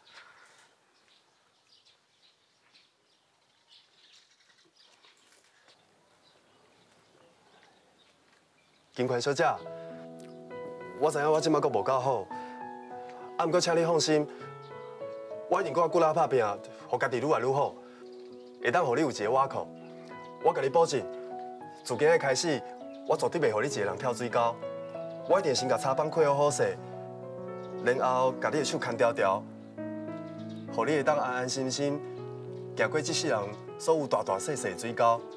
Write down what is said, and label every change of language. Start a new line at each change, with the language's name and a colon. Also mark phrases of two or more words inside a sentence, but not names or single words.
Min Nan Chinese: 金环小姐，我知影我即摆阁无够好，啊，毋过请你放心，我一定搁较骨力打拼，互家己愈来愈好，会当互你有一个倚靠。我甲你保证，自今日开始，我绝对袂互你一个人跳水沟。我一定先甲插板配好好势，然后甲你的手牵条条，互你会当安安心心行过这世人所有大大细细的水沟。